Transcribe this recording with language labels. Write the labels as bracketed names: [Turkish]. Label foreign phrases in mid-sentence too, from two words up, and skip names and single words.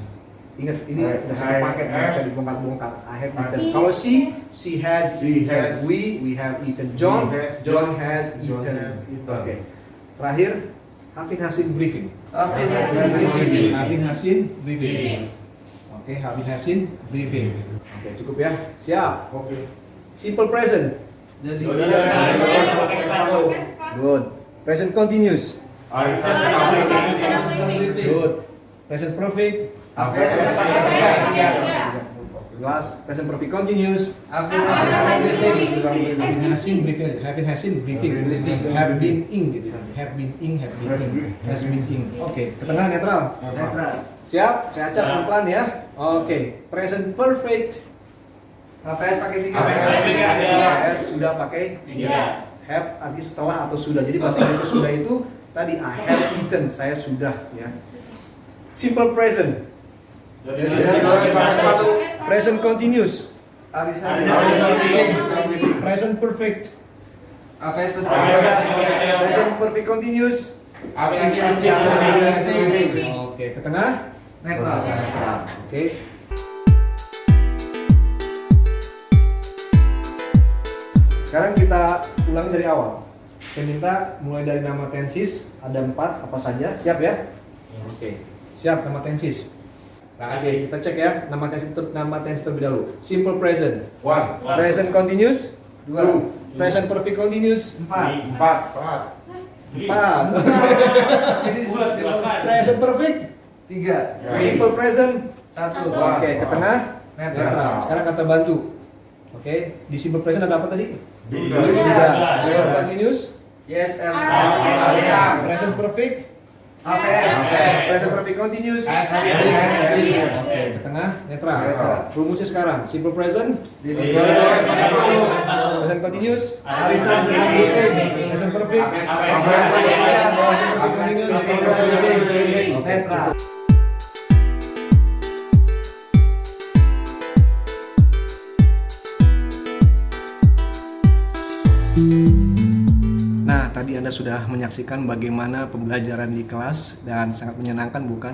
[Indonesian] Ingat, ini I udah satu paket, nggak have bisa dibongkar-bongkar. [English] I have eaten. He [Indonesian] Kalau [English] she has She eaten. has. We have eaten. John has John eaten. has eaten. [Indonesian] Oke. Terakhir, Hafin Hasin briefing. Hafin Hasin briefing. Hafin Hasin briefing. Oke, Hafin Hasin briefing. Oke, cukup ya. Siap. Oke. [English] Simple present. [Indonesian] Jadi [English] Good. Present continuous. briefing. Good. Present perfect. HVS Last. Present perfect continuous. [Indonesian] Hafin briefing. Hafin Hasin briefing. Hafin Hasin briefing. [English] Have been in [Indonesian] gitu nanti. [English] Have been in. Have been in. Has been in. [Indonesian] Oke. Ke tengah netral. Netral. Siap. Saya acak pelan-pelan ya. [English] Oke. Present perfect. [Indonesian] HVS pakai 3. Has sudah pakai have arti setelah atau sudah. Jadi bahasa Inggris sudah itu tadi [English] I have eaten, [Indonesian] saya sudah ya. [English] Simple present. Present continuous. [Indonesian] Arisan [English] Present perfect. HVS Present perfect continuous. [Indonesian] Oke, ke tengah. netral. Oke. Sekarang kita ulangi dari awal. Saya minta mulai dari nama tenses, ada 4 apa saja, siap ya? Oke. Siap nama tenses. Oke, kita cek ya nama tenses terlebih dahulu. [English] Simple present. 1. Present continuous. 2. Present perfect continuous. 4. 4. 4. [Indonesian] Sini [English] Present perfect. 3. Simple present. 1. [Indonesian] Oke, ke tengah. Netral. Sekarang kata bantu. Oke, di simple present ada apa tadi? Juga. [English] Present continuous. Yes, M. Present perfect. HVS. Present perfect continuous. [Indonesian] Oke, ke tengah netral. Netral. Rumusnya sekarang [English] simple present. Present continuous. [Indonesian] Arisan sedang briefing. [English] Present perfect. Present perfect continuous. [Indonesian] Netral. Nah, tadi Anda sudah menyaksikan bagaimana pembelajaran di kelas dan sangat menyenangkan bukan?